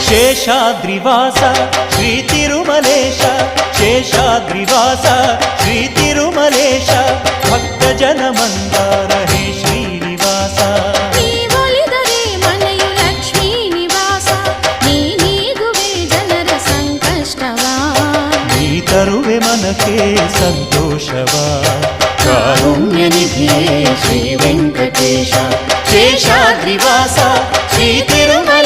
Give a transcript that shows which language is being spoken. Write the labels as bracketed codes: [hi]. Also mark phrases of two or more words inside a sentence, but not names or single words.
[sa] శేషాద్రివాస శ్రీ తిరుమలేశ శేషాద్రివాస శ్రీ తిరుమలేశ భక్తజన మందార హే శ్రీనివాస [kn] ತರುವೆ ಮನಕ್ಕೆ ಸಂತೋಷವ ಕಾರುಣ್ಯ ನಿಧಿಯೇ ಶ್ರೀ ವೆಂಕಟೇಶ [sa] ಶೇಷಾದ್ರಿವಾಸ ಶ್ರೀ ತಿರುಮಲೇಶ